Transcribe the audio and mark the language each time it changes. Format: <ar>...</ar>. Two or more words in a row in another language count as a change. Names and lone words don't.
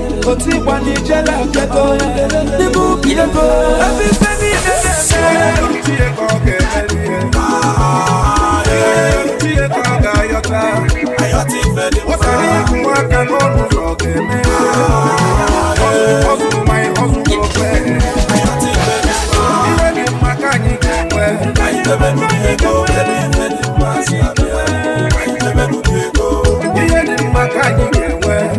<ig>Otu ịgba na ijele abịago. N'ime ubi ego. Ebe ife niile na-eme. Onye lụrụ chi ya ka ọ ga-emeri ihe. Onye lụrụ chi ya ka ọ ga-ayọta. Ayọta ife dị mma. Nwata na-ekwu aka n'ọnụ ụzọ ọ ga-eme.</ig> <pcm>Hustle, hustle, my hustle go pay.</pcm> <ig>Ihe dị mma ka anyị ga-enwe. Ka anyị jebe n'ubi ego, ebe ife dị Ihe dị mma ka anyị ga-enwe.</ig>